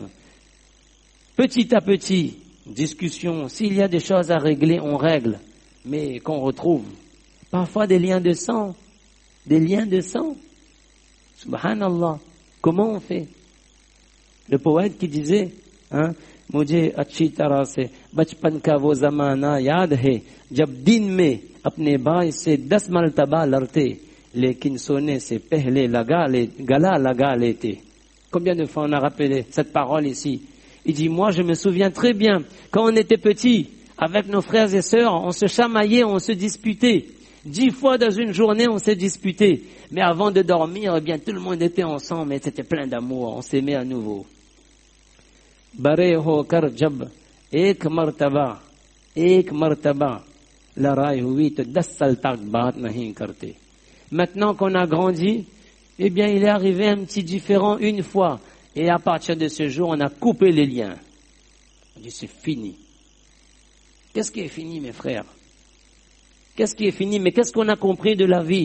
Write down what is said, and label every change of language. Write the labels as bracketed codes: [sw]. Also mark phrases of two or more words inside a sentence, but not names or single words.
[fr] Petit à petit, discussion. S'il y a des choses à régler, on règle. Mais qu'on retrouve parfois des liens de sang. Des liens de sang. Subhanallah. Comment on fait? Le poète qui disait, [hi] मुझे अच्छी तरह से बचपन का वो जमाना याद है जब दिन में अपने भाई से 10 मरतबा लड़ते लेकिन सोने से पहले गला लगा लेते. [fr] Combien de fois on a rappelé cette parole ici? Il dit, moi je me souviens très bien, quand on était petits, avec nos frères et sœurs, on se chamaillait, on se disputait. 10 fois dans une journée, on s'est disputé. Mais avant de dormir, eh bien, tout le monde était ensemble, et c'était plein d'amour, on s'aimait à nouveau. [hi] बड़े होकर जब एक मर्तबा लड़ाई हुई तो 10 साल तक बात नहीं करते. [fr] Maintenant qu'on a grandi, eh bien il est arrivé un petit différend une fois et à partir de ce jour on a coupé les liens. On dit c'est fini. Qu'est-ce qui est fini mes frères? Qu'est-ce qui est fini? Mais qu'est-ce qu'on a compris de la vie?